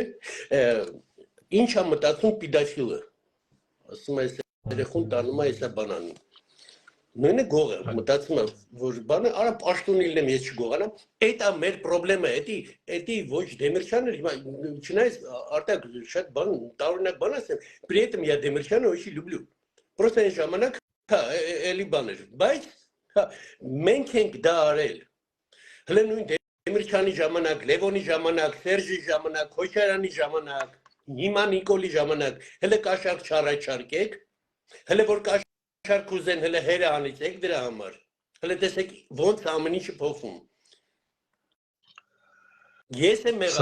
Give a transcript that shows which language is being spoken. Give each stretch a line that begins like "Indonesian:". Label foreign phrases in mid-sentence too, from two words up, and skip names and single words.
Armenian: ինչ է մտածում պիդաֆիլը, ասում է, երեխուն տանում է, եսա բանանում, նույնը գողը, մտածում է, որ բանը, արա պաշտոնիլն եմ ես չգողանամ, էդ է մեր պրոբլեմը, էդի ոչ Դեմիրճանը, չնայած արտակ շատ բան, տարօրինակ բան ասեմ,
Russian: при этом я Դեմիրճանը очень люблю,
Armenian: просто այն ժամանակ, էլի բան էր, բայց մենք ենք դա արել, հլը նույն Դեմիրճանի ժամանակ, Լևոնի ժամանակ, Սերժի ժամանակ, Քոչարյանի ժամանակ, հիմա Նիկոլի ժամանակ, հլը կաշառք չառաջարկեք, հլը որ կաշառք ուզեն, հլը հերը անիծեք դրա համար, հլը տեսեք ոնց ամեն ինչը փոխվում։ Ես եմ մեղավոր։